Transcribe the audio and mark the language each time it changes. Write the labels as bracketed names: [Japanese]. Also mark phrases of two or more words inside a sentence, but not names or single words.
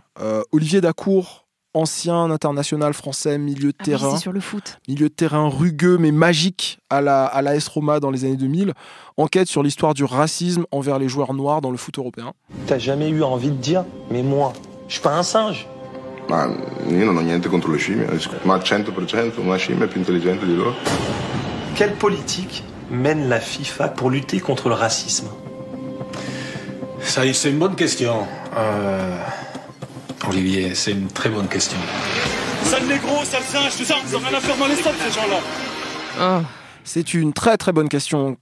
[French] Olivier Dacour, ancien international français, milieu de terrain. C'est sur le foot. Milieu de terrain rugueux mais magique à la AS Roma dans les années 2000. Enquête sur l'histoire du racisme envers les joueurs noirs dans le foot européen. T'as jamais eu envie de dire, mais moi, je suis pas un singe. [Italian] Ma io non ho niente contro le scimmie, ma 100% una scimmia è più intelligente di loro. [French] Quelle politique mène la FIFA pour lutter contre le racisme ? Ça, c'est une bonne question. Olivier, c'est une très bonne question. Sale négro, sale singe, tout ça, ils ont rien à faire dans les stades, ces gens-là. Oh. C'est une très très bonne question.